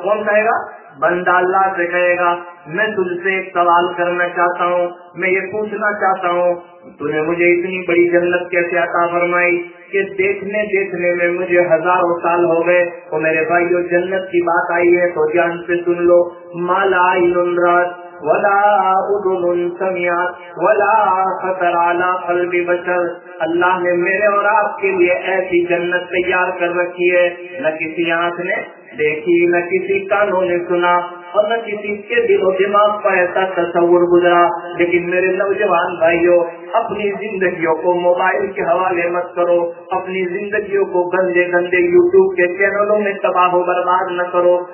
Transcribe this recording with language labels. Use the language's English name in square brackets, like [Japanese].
[Urdu] کون کہے گا؟ بندہ اللہ سے کہے گا، میں تجھ سے ایک سوال کرنا چاہتا ہوں، میں یہ پوچھنا چاہتا ہوں تو نے مجھے اتنی بڑی جنت کیسے عطا فرمائی کہ دیکھنے دیکھنے میں مجھے ہزاروں سال ہو گئے. تو میرے بھائی، جو جنت کی بات آئی ہے تو جان سے سن لو، مالا [Arabic] ولا اذن سمعت ولا خطر على قلب بشر. [Urdu] اللہ نے میرے اور آپ کے لیے ایسی جنت تیار کر رکھی ہے نہ کسی آنکھ نے دیکھی نہ کسی کانوں نے سنا اور نہ کسی کے دل و دماغ پر ایسا تصور گزرا. لیکن میرے نوجوان بھائیوں اپنی زندگیوں کو موبائل کے حوالے مت کرو, اپنی زندگیوں کو گندے گندے یوٹیوب کے چینلوں میں تباہ و برباد نہ کرو.